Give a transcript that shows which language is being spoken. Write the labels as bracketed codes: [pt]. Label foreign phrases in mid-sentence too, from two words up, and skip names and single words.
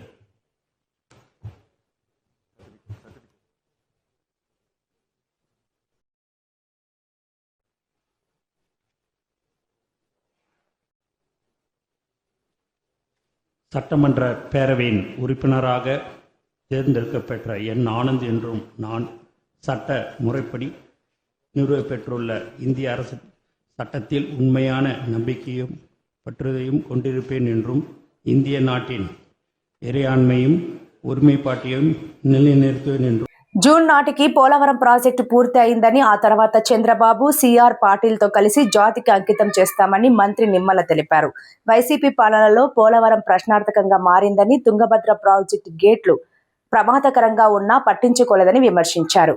[ta] சட்டமன்ற பேரவையின் உறுப்பினராக தேர்ந்தெடுக்கப்பெற்ற என். ஆனந்த் என்றும் நான் சட்ட முறைப்படி நிறுவப்பெற்றுள்ள இந்திய அரசு சட்டத்தில் உண்மையான நம்பிக்கையும் பற்றுதையும் கொண்டிருப்பேன் என்றும் இந்திய நாட்டின் இறையாண்மையும் ஒருமைப்பாட்டையும் నిలనిర్తువేన్ என்றும். [te] జూన్ నాటికి పోలవరం ప్రాజెక్టు పూర్తి అయిందని ఆ తర్వాత చంద్రబాబు సిఆర్ పాటిల్తో కలిసి జాతికి అంకితం చేస్తామని మంత్రి నిమ్మల తెలిపారు. వైసీపీ పాలనలో పోలవరం ప్రశ్నార్థకంగా మారిందని, తుంగభద్ర ప్రాజెక్టు గేట్లు ప్రమాదకరంగా ఉన్నా పట్టించుకోలేదని విమర్శించారు.